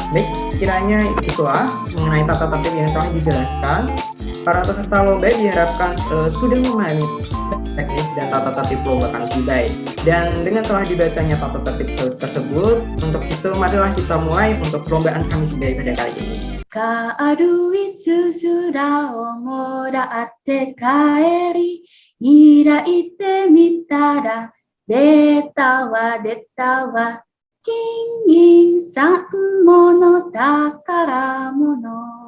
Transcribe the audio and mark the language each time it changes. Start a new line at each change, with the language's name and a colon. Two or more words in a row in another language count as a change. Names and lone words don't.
Indonesian: Baik, sekiranya itulah mengenai tata tertib yang telah dijelaskan. Para peserta lomba diharapkan sudah memahami teknis dan tata tertib lomba kami Shibai. Dan dengan telah dibacanya tata tertib tersebut, untuk itu marilah kita mulai untuk perlombaan kami Shibai pada kali ini.
Japanese: 軽いつづらをもらって帰り開いてみたら出たわ金銀三もの宝物。